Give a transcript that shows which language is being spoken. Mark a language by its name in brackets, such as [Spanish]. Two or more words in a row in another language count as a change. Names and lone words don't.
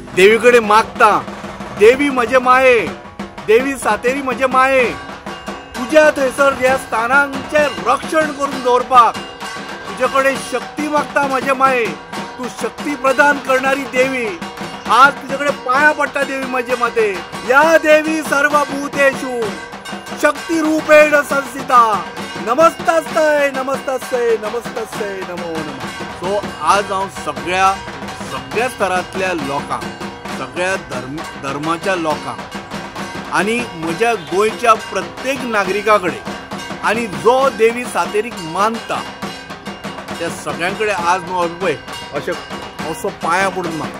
[Konkani] देवी कडेन मागता, देवी म्हजे माये, देवी सातेरी म्हजे माये, तुझ्या थंयसर ह्या स्थानांचे रक्षण करून दवरपाक तुजे कडेन शक्ती मागता म्हजे माये, तू शक्ती प्रदान करणारी देवी। आज तुझे कडेन पाया पडटा देवी म्हजे माते। [Sanskrit] या देवी सर्वभूतेषु शक्ती रूपेण संस्थिता, नमस्तस्यै नमस्तस्यै नमस्तस्यै नमो नमः। [Konkani] सो आज हांव सगळ्या स्तरांतल्या लोकांक, सगळ्या धर्माच्या लोकांक आणि म्हज्या गोंयच्या प्रत्येक नागरिका कडेन आणि जो देवी सातेरीक मानता त्या सगळ्यां कडेन आज पळय असो पाया पडून मागता।